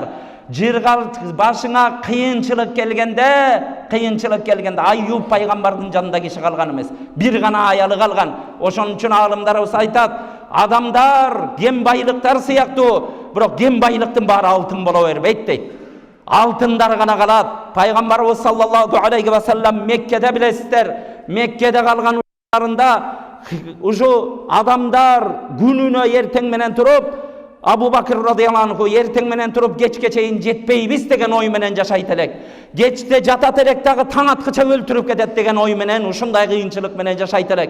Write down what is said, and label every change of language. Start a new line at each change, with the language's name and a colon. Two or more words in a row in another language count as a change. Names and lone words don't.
Kyrgyz: Жыргал башыңа кыйынчылык келгенде Айюб пайгамбардын жанында киши калган эмес. Бир гана аялы калган. Ошон үчүн алымдарыбыз айтат, адамдар кем байлыктар сыяктуу, бирок кем байлыктын баары алтын боло бербейт дейт. Алтындар гана калат. Пайгамбарыбыз
Arabic: صلى الله عليه وسلم
Kyrgyz: Меккеде билесиздер, Меккеде калган учурунда ушу адамдар күнүнө эртең менен туруп Abu Bakr
Arabic: رضي الله عنه
Kyrgyz: erteң менен туруп кечке чейин жетпейбиз деген ой менен жашайт элек. Кечте жатат элек дагы таң аткыча өлтүрүп кетет деген ой менен ушундай кыйынчылык менен жашайт элек.